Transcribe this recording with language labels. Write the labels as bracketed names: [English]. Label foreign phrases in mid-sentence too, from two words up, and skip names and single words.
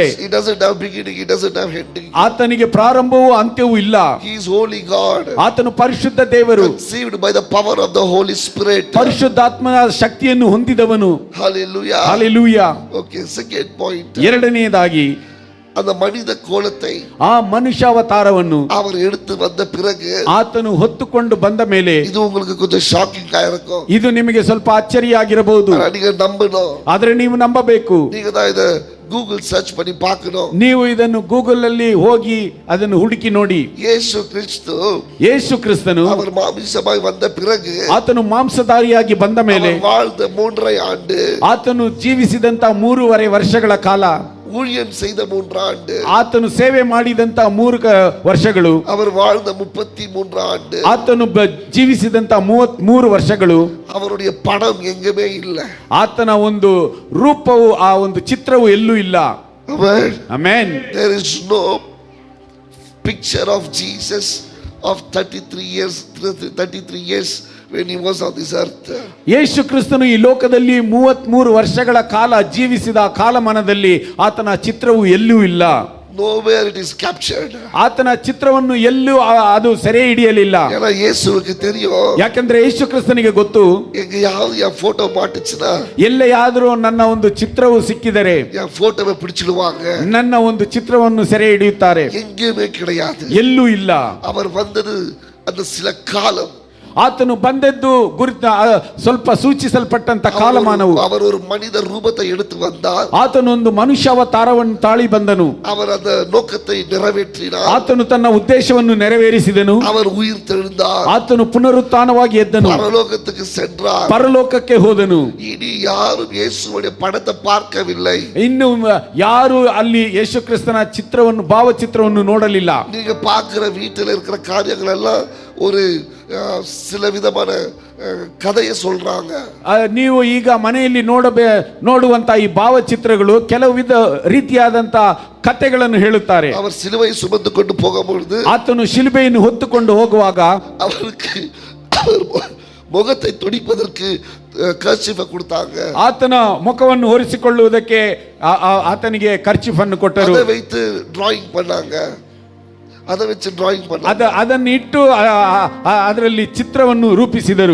[English] He doesn't have beginning, he doesn't have ending. [Kannada] ಆತನಿಗೆ ಪ್ರಾರಂಭವೂ ಅಂತ್ಯವೂ ಇಲ್ಲ. [English] He is holy God. [Kannada] ಆತನು ಪರಿಶುದ್ಧ ದೇವರು, [English] conceived by the power of the Holy Spirit. [Kannada] ಪರಿಶುದ್ಧಾತ್ಮನ ಶಕ್ತಿಯನ್ನು ಹೊಂದಿದವನು. [English] Hallelujah. [Kannada] ಹಲ್ಲೆಲೂಯಾ. [English] Okay, second point, [Kannada] ಎರಡನೆಯದಾಗಿ [Tamil] அந்த மனித கோலத்தை [Kannada] ಆ ಮನುಷ್ಯಾವತಾರವನ್ನು [Tamil] அவர் எடுத்து வந்த பிறகு, [Kannada] ಆತನು ಹೊತ್ತುಕೊಂಡು ಬಂದ ಮೇಲೆ, [Tamil] இது உங்களுக்கு கொஞ்சம் ஷாக்கிங் ஆயிருக்கும். [Kannada] ಇದು ನಿಮಗೆ ಸ್ವಲ್ಪ ಅಚ್ಚರಿಯಾಗಿರಬಹುದು, [Tamil] ஆனா நீங்க நம்பணும். [Kannada] ಆದ್ರೆ ನೀವು ನಂಬಬೇಕು. [Tamil] நீங்க தான் இத ಗೂಗಲ್ ಸರ್ಚ್ பண்ணி பார்க்கணும். [Kannada] ನೀವು ಇದನ್ನು ಗೂಗಲ್ ಅಲ್ಲಿ ಹೋಗಿ ಅದನ್ನು ಹುಡುಕಿ ನೋಡಿ. ಯೇಸು ಕ್ರಿಸ್ತನು [Tamil] அவர் மாமிசமாய் வந்த பிறகு, [Kannada] ಆತನು ಮಾಂಸಧಾರಿಯಾಗಿ ಬಂದ ಮೇಲೆ, [Tamil] வாழ்ந்த 3.5 ஆண்டு, [Kannada] ಆತನು ಜೀವಿಸಿದಂತ 3.5 ವರ್ಷಗಳ ಕಾಲ, [Tamil] ஊழியம் செய்த 3 ஆண்டு, [Kannada] ಆತನು ಸೇವೆ ಮಾಡಿದಂತ 3 ವರ್ಷಗಳು, [Tamil] அவர் வாழ்ந்த 33 ஆண்டு, [Kannada] ಆತನು ಜೀವಿಸಿದಂತ 33 ವರ್ಷಗಳು, [Tamil] அவருடைய படம் எங்குமே இல்ல. [Kannada] ಆತನ ಒಂದು ರೂಪವು, ಆ ಒಂದು ಚಿತ್ರವು ಎಲ್ಲೂ ಇಲ್ಲ. ಆಮೆನ್. [English] There is no picture of Jesus of 33 years when he was on this earth. [Kannada] ಯೇಸು ಕ್ರಿಸ್ತನು ಈ ಲೋಕದಲ್ಲಿ 33 ವರ್ಷಗಳ ಕಾಲ ಜೀವಿಸಿದ ಕಾಲಮಾನದಲ್ಲಿ ಆತನ ಚಿತ್ರವು ಎಲ್ಲೂ ಇಲ್ಲ. [English] Nowhere it is captured. [Kannada] ಆತನ ಚಿತ್ರವನ್ನು ಎಲ್ಲೂ ಅದು ಸೆರೆ ಹಿಡಿಯಲಿಲ್ಲ. [Tamil] ஏன்னா இயேசுவுக்கு தெரியும், [Kannada] ಯಾಕಂದ್ರೆ ಯೇಸು ಕ್ರಿಸ್ತನಿಗೆ ಗೊತ್ತು, [Tamil] எங்கயாவது என் போட்டோ மாட்டுச்சுன்னா, [Kannada] ಎಲ್ಲೆಯಾದರೂ ನನ್ನ ಒಂದು ಚಿತ್ರವು ಸಿಕ್ಕಿದರೆ [Tamil] என் போட்டோவை பிடிச்சிடுவாங்க, [Kannada] ನನ್ನ ಒಂದು ಚಿತ್ರವನ್ನು ಸೆರೆ ಹಿಡಿಯುತ್ತಾರೆ. [Tamil] எங்கேயுமே கிடையாது, [Kannada] ಎಲ್ಲೂ ಇಲ್ಲ. [Tamil] அவர் வந்தது அந்த சில காலம், [Kannada] ಆತನು ಬಂದದ್ದು ಗುರುತ ಸ್ವಲ್ಪ ಸೂಚಿಸಲ್ಪಟ್ಟಂತ ಕಾಲಮಾನವು. [Tamil] அவர் ஒரு மனித ரூபத்தை எடுத்து வந்தார். [Kannada] ಆತನು ಒಂದು ಮನುಷ್ಯಾವತಾರವನ್ನು ತಾಳಿ ಬಂದನು. [Tamil] அவர் அந்த நோக்கத்தை நிறைவேற்றினார். [Kannada] ಆತನು ತನ್ನ ಉದ್ದೇಶವನ್ನು ನೆರವೇರಿಸಿದನು. [Tamil] அவர் உயிர் தெழுந்தார். [Kannada] ಆತನು ಪುನರುತ್ಥಾನವಾಗಿ ಎದ್ದನು, [Tamil] பரலோகத்துக்கு சென்றார். [Kannada] ಪರಲೋಕಕ್ಕೆ ಹೋದನು. [Tamil] இனி யாரும் இயேசுவுடைய படத்தை பார்க்கவில்லை. [Kannada] ಇನ್ನು ಯಾರು ಅಲ್ಲಿ ಯೇಸು ಕ್ರಿಸ್ತನ ಚಿತ್ರವನ್ನು, ಭಾವಚಿತ್ರವನ್ನು ನೋಡಲಿಲ್ಲ. [Tamil] நீங்க பார்க்கிற வீட்டில் இருக்கிற காரியங்கள் எல்லாம் ஒரு சில விதமான கதையை சொல்றாங்க. [Kannada] ನೀವು ಈಗ ಮನೆಯಲ್ಲಿ ನೋಡುವಂತ ಈ ಭಾವಚಿತ್ರಗಳು ಕೆಲವು ರೀತಿಯಾದಂತ ಕಥೆಗಳನ್ನು ಹೇಳುತ್ತಾರೆ. [Tamil] அவர் சிலுவை சுமந்து கொண்டு போகும்போது, [Kannada] ಆತನು ಶಿಲುಬೆಯನ್ನು ಹೊತ್ತುಕೊಂಡು ಹೋಗುವಾಗ [Tamil] அவருக்கு முகத்தை துடிப்பதற்கு கர்ச்சீஃப் கொடுத்தாங்க. [Kannada] ಆತನ ಮುಖವನ್ನು ಒರೆಸಿಕೊಳ್ಳುವುದಕ್ಕೆ ಆತನಿಗೆ ಕರ್ಚೀಫ್ ಅನ್ನು ಕೊಟ್ಟರು. [Tamil] அதை வைத்து டிராயிங் பண்ணாங்க. அதை வச்சு டிராயிங் பண்ணாங்க. [Kannada] ಅದನ್ನು ಇಟ್ಟು ಅದರಲ್ಲಿ ಚಿತ್ರವನ್ನು ರೂಪಿಸಿದರು.